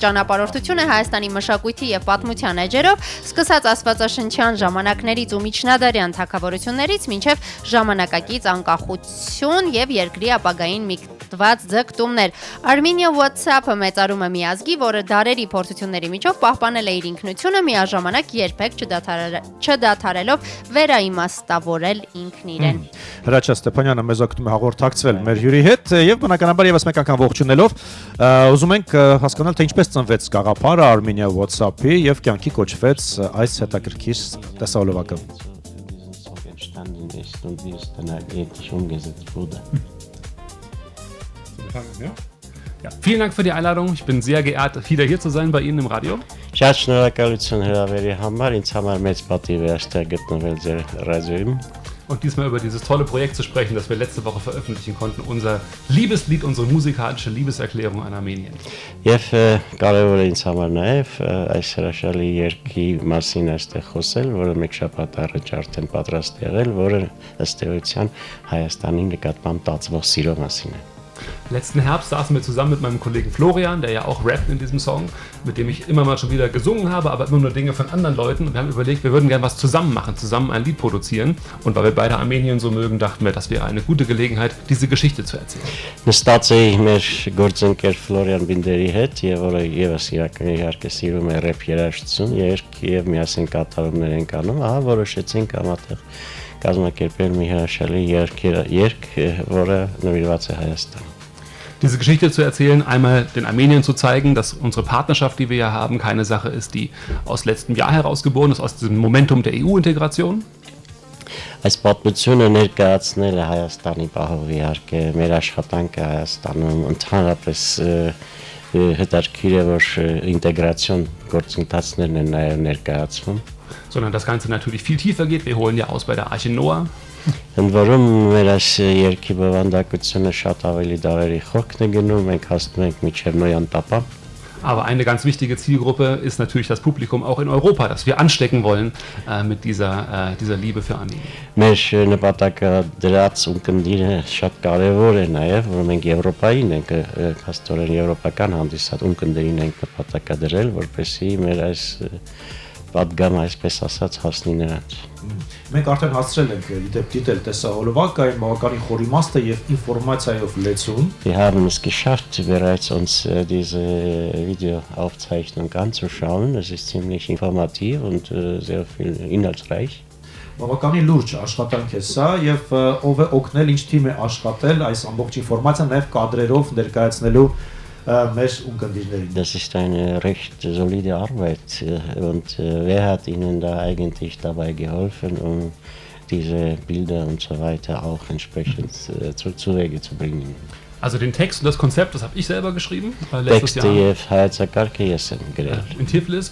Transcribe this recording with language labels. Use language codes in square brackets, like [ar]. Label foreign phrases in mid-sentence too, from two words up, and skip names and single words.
[hy] ճանապարհորդություն է Հայաստանի մշակույթի եւ պատմության էջերով, սկսած աստվածաշնչյան ժամանակներից ու միջնադարյան թագավորություններից մինչև ժամանակակից անկախություն եւ երկրի ապագային միտված ձգտումներ։ Armenia WhatsApp-ը մեծարում է մի ազգի, որը դարերի փորձությունների միջով պահպանել է իր ինքնությունը, միաժամանակ երբեք չդադարելով վերաիմաստավորել ինքն իրեն։ Հրաչյա Ստեփանյանը մեզ օգնում է հաղորդակցվել մեր հյուրի հետ եւ բնականաբար եւս մեկ անգամ ողջունելով ուզում ենք հասկանալ, թե ինչպես ծնվեց գաղափարը Armenia WhatsApp-ի եւ կյանքի կոչվեց այս հետաքրքիր տեսահոլովակը։ [de] Ja, vielen Dank für die Einladung. Ich bin sehr geehrt, wieder hier zu sein bei Ihnen im Radio. [hy] Շատ շնորհակալություն հրավերի համար, ինձ համար մեծ պատիվ է այստեղ գտնվել ձեր ռադիոյում։ [de] Und diesmal über dieses tolle Projekt zu sprechen, das wir letzte Woche veröffentlichen konnten, unser Liebeslied, unsere musikalische Liebeserklärung an Armenien. [hy] Եվ կարևոր է ինձ համար նաև այս հրաշալի երգի մասին այստեղ խոսել, որը մեկ շաբաթ առաջ արդեն պատրաստ եղել, որը ըստ էության Հայաստանի նկատմամբ տածվող սիրո մասին է։ [de] Letzten Herbst saßen wir zusammen mit meinem Kollegen Florian, der ja auch rappt in diesem Song, mit dem ich immer mal schon wieder gesungen habe, aber immer nur Dinge von anderen Leuten. Und wir haben überlegt, wir würden gerne was zusammen machen, zusammen ein Lied produzieren. Und weil wir beide Armenien so mögen, dachten wir, das wäre eine gute Gelegenheit, diese Geschichte zu erzählen. [hy] Նստած էի մեր գործընկեր Ֆլորիան Բինդերի հետ, եւ որը եւս իհարկե սիրում է ռեփ երաժշտություն, եւ միասին կատարումներ ենք անում, ահա որոշեցինք ամատեղ կազմակերպել մի հրաշալի երգ, որը նվիրված է Հայաստան։ [de] Diese Geschichte zu erzählen, einmal den Armenien zu zeigen, dass unsere Partnerschaft, die wir ja haben, keine Sache ist, die aus letztem Jahr herausgeboren ist, aus diesem Momentum der EU-Integration. [hy] Այս պատմությունը ներկայացնել է Հայաստանի պահով իհարկե մեր աշխատանքը Հայաստանում ընդհանրապես հետաքրքիր է որ ինտեգրացիոն գործընթացներն են նաև ներկայացվում [de] sondern das Ganze natürlich viel tiefer geht. Wir holen ja aus bei der Arche Noah. [hy] Ընդ որում մեր այս երգի բովանդակությունը շատ ավելի դարերի խորքն է գնում, մենք հասնում ենք մինչև Նոյան տապա։ [de] Aber eine ganz wichtige Zielgruppe ist natürlich das Publikum auch in Europa, das wir anstecken wollen mit dieser Liebe für Armenien. [hy] Մեր նպատակը դրած ունկնդիրը շատ կարևոր է նաև, որ մենք Եվրոպային ենք, հաստորեն եվրոպական հանդիսատ ունկնդիրին ենք նպատակադրել, որպեսզի մեր այս պատգամը այսպես ասած հասնի նրանց։ Մենք արդեն հասցրել ենք դիտել տեսահոլովակը, այն բավականին խոր իմաստը եւ ինֆորմացիայով լեցուն։ [de] Wir haben es geschafft, bereits uns diese Videoaufzeichnung anzuschauen. Es ist ziemlich informativ und sehr viel inhaltsreich. [hy] Բավականին լուրջ աշխատանք է սա եւ ով է օգնել, ինչ թիմ է աշխատել այս ամբողջ ինֆորմացիան նաեւ կադրերով ներկայացնելու մեր ունկնդիրներին։ [de] Das ist eine recht solide Arbeit und wer hat Ihnen da eigentlich dabei geholfen, um diese Bilder und so weiter auch entsprechend zu Wege zu bringen? Also den Text und das Konzept, das habe ich selber geschrieben, letztes Jahr in Tiflis.